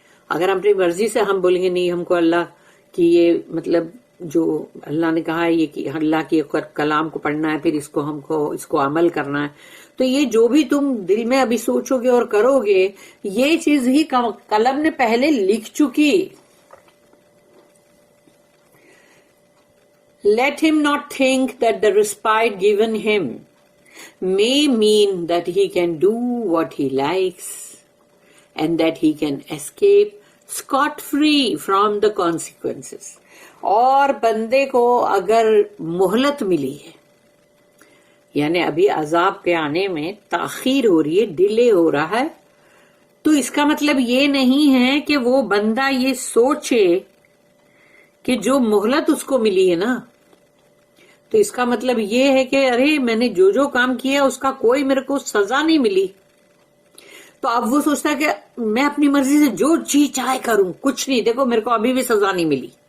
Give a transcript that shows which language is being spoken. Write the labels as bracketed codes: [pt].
[ur] اگر ہم اپنی مرضی سے ہم بولیں گے نہیں ہم کو اللہ کی یہ مطلب جو اللہ نے کہا ہے یہ کہ اللہ کی کلام کو پڑھنا ہے، پھر اس کو عمل کرنا ہے، تو یہ جو بھی تم دل میں ابھی سوچو گے اور کرو گے یہ چیز ہی قلم نے پہلے لکھ چکی. [en] Let him not think that the respite given him may mean that he can do what he likes and that he can escape scot-free from the consequences. [ur] اور بندے کو اگر مہلت ملی ہے، یعنی ابھی عذاب کے آنے میں تاخیر ہو رہی ہے، ڈیلے ہو رہا ہے، تو اس کا مطلب یہ نہیں ہے کہ وہ بندہ یہ سوچے کہ جو مہلت اس کو ملی ہے نا، تو اس کا مطلب یہ ہے کہ ارے میں نے جو کام کیا اس کا کوئی میرے کو سزا نہیں ملی، تو اب وہ سوچتا ہے کہ میں اپنی مرضی سے جو جی چاہے کروں، کچھ نہیں، دیکھو میرے کو ابھی بھی سزا نہیں ملی.